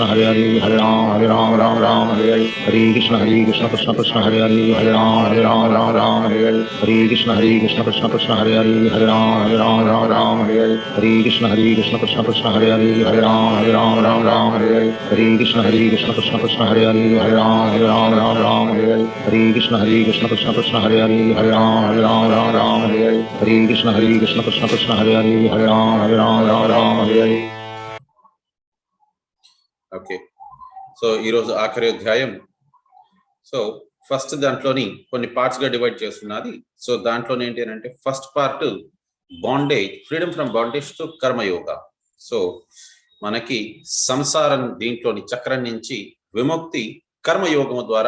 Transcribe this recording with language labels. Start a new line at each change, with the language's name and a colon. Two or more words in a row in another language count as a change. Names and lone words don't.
Sanskrit: Hare Hare Hare Ram Ram Hare Hare Hare Krishna Krishna Krishna Hare Hare Hare Ram Ram Hare Hare Hare Krishna Krishna Krishna Hare Hare Hare Ram Ram Hare Hare Hare Krishna Krishna Krishna Hare Hare Hare Ram Ram Hare Hare Hare Krishna Krishna Krishna Hare Hare Hare Ram Ram Hare Hare Hare Krishna Krishna Krishna Hare Hare Hare Ram Ram Hare Hare Hare Krishna Krishna Krishna Hare Hare Hare Ram Hare Hare.
English: okay, so
Telugu: ఈరోజు ఆఖరి అధ్యాయం.
English: so first
Telugu: దాంట్లోని కొన్ని పార్ట్స్ గా డివైడ్ చేస్తున్నది.
English: so
Telugu: దాంట్లోనే ఏంటి అంటే
English: first part bondage, freedom from bondage to karmayoga.
Telugu: సో మనకి సంసారం దీంట్లోని చక్రం నుంచి విముక్తి కర్మయోగం ద్వారా.